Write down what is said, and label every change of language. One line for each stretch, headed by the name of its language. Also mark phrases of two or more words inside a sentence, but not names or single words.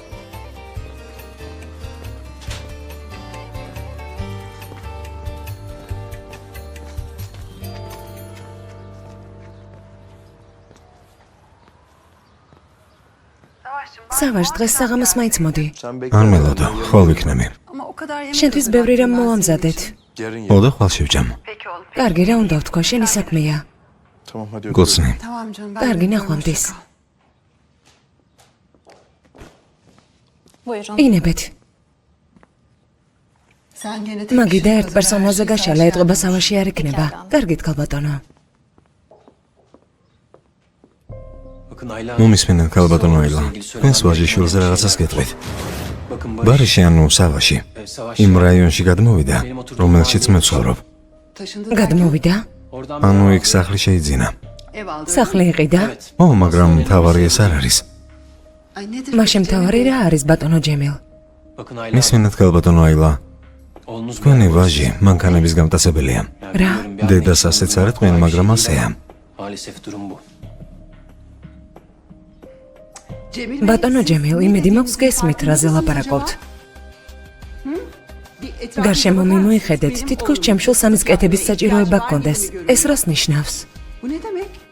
Georgian: სავაშ დღეს საღამოს მაინც მოდი. არ მელოდო, ხვალ ვიქნები.
Turkish: Ama o kadar yemek
Georgian: შენთვის ბევრი რამ მოვამზადეთ. ოდო ხვალ შევჯამ. კარგი, რა უნდა ვთქვა, შენი საქმეა.
Turkish: Tamam hadi
Georgian: გოცნი.
Turkish: Tamam canım.
Georgian: კარგი, ნახვამდის.
Turkish: Buyurun.
Georgian: ინებეთ.
Turkish: Sen gene
Georgian: მაგიდა ერთ პერსონაჟზე გაშალა, ეტყობა სავაში არ იქნება. კარგით, ქალბატონო. მომისმენთ ქალბატონო აილა. თქვენს ვაჟიშვილზე რაღაცას გეტყვით. ბარიში ანუ სავაში. იმ რაიონში გადმოვიდა, რომელშიც მე ვცხოვრობ. გადმოვიდა? ანუ იქ სახლი შეიძინა.
Turkish: ev aldı.
Georgian: სახლი იყიდა? ო, მაგრამ მთავარი ეს არ არის.
Turkish: Ay nedir?
Georgian: მაშინ მთავარი რა არის, ბატონო ჯემილ? მისმენთ ქალბატონო აილა. თქვენი ვაჟი მანქანების გამტაცებელია. რა? დედას ასეც არ ეთყვიან, მაგრამ ასეა.
Turkish: Maalesef durum bu. Cemil
Georgian: ბატონო ჯემილ, იმედი მაქვს გესმით, რაზე ლაპარაკობთ. გარშემო მიმოიხედეთ, თითქოს ჩემშულ სამის კეთების საჭიროება გქონდეს. ეს რას ნიშნავს?
Turkish: Bu ne demek?